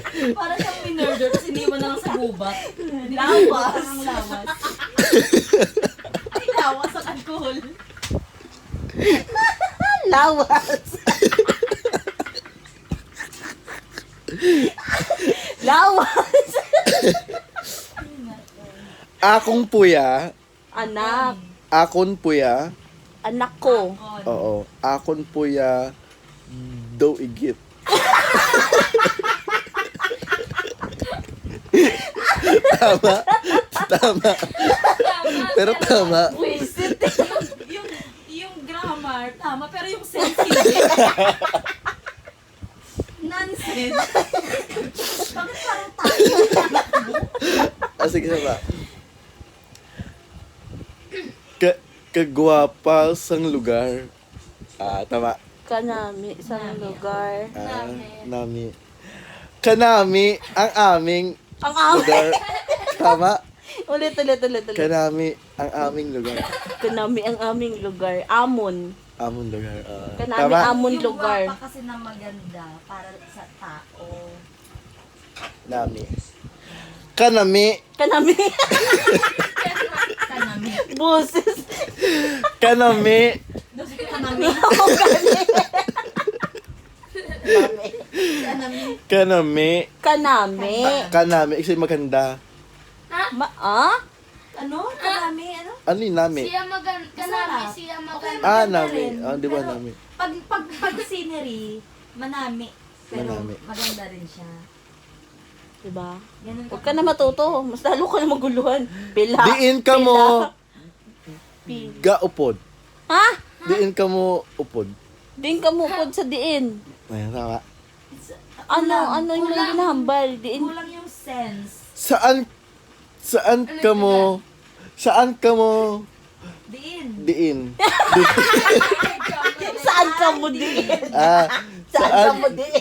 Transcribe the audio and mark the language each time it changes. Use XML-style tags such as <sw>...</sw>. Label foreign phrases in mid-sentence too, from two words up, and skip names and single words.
<tl>Para siyang minurder, tapos iniwan na lang sa gubat.</tl> <hil>Lawas. Ang lawas. Ay, lawas sa alcohol. Lawas. Lawas. Akong puya. Anak. Akon puya. Anak ko. Oo. Akon puya. Do igit.</hil> <tl>Tama. Tama. Pero tama. Wisit. Yung grammar, tama. Pero yung sense, hindi. Nonsense. Bakit parang tayo? Sige ba?</tl> <hil>Kagwapa sang lugar.</hil> <tl>Tama.</tl> <hil>Kanami sa lugar. Nami. Kanami</hil> <tl>ang aming Ang aming. lugar. Tama. Ulit. Kanami ang aming lugar. Kanami ang aming lugar. Amon.</tl> <hil>Amon lugar. Kanami</hil> <tl>Tama.</tl> <hil>amon</hil> <tl>Yung</tl> <hil>lugar.</hil> <tl>guwapa kasi na maganda para sa tao.</tl> <hil>Nami. Kanami. Kanami. Kanami.</hil> <tl>Boses.</tl> <hil>Kanami. Kanami. Kanami. Kanami. Kanami. Kanami.</hil> <tl>Kasi maganda. Ano? Kanami? Ano? Ano yung nami? Siya magan, kanami, siya magan. Nami. Di ba Pero</tl> <hil>nami?</hil> <tl>Pag scenery, manami. Pero</tl> <hil>Manami.</hil> <tl>maganda rin siya. Diba? Ganun Huwag ka na matuto. Mas lalo ka na maguluhan.</tl> <hil>Pila. Diin ka mo Pila. gaupod.</hil> <tl>Ha?</tl> <hil>Diin ka mo upod. Diin ka mupod sa diin.</hil> <tl>Ayan, tama. Ano yung mga ginahambal?</tl> <hil>Diin.</hil> <tl>Kulang yung sense. Saan ka mo</tl> <hil>Diin. diin?</hil> <tl>Saan ka mo diin? Saan ka mo diin?</tl>